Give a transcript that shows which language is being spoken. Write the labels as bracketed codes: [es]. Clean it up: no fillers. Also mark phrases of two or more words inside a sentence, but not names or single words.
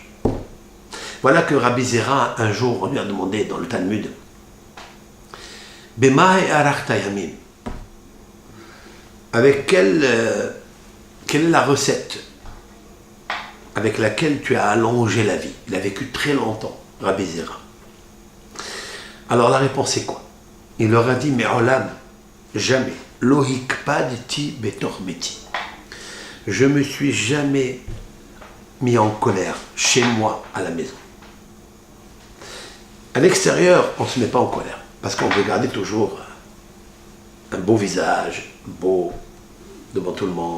[fr] Voilà que Rabbi Zera, un jour, on lui a demandé dans le Talmud, [he] במה הארכת ימים, [fr] avec quelle est la recette avec laquelle tu as allongé la vie? Il a vécu très longtemps, Rabbi Zera. Alors la réponse est quoi? Il leur a dit, mais olam, jamais, [he] לא הקפדתי בתוך ביתי. [fr] Je me suis jamais mis en colère chez moi à la maison. À l'extérieur, on ne se met pas en colère, parce qu'on veut garder toujours un beau visage, beau devant tout le monde.